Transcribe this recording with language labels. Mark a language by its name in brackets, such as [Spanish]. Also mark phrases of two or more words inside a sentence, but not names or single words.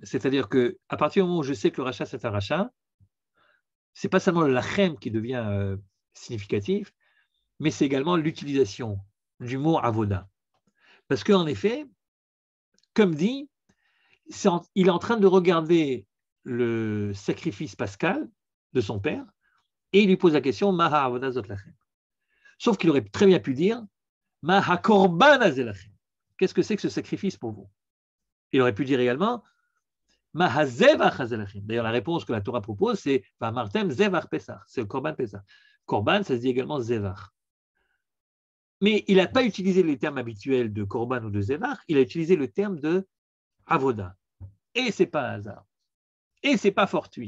[French] C'est-à-dire qu'à partir du moment où je sais que le rachat, c'est un rachat, ce n'est pas seulement le lachem qui devient significatif, mais c'est également l'utilisation du mot avoda. Parce qu'en effet, comme dit, il est en train de regarder le sacrifice pascal de son père et il lui pose la question [Hebrew] מה העבודה הזאת לכם. [French] Sauf qu'il aurait très bien pu dire [Hebrew] מה הקרבן הזה לכם. [French] Qu'est-ce que c'est que ce sacrifice pour vous? Il aurait pu dire également [Hebrew] מה הזבח הזה לכם. [French] D'ailleurs, la réponse que la Torah propose, c'est [Hebrew] ואמרתם זבח פסח. [French] C'est le [Hebrew] קרבן פסח. [French] Korban, ça se dit également zevach. Mais il n'a pas utilisé les termes habituels de korban ou de zevach, il a utilisé le terme de avoda. Et ce n'est pas un hasard. Et ce n'est pas fortuit.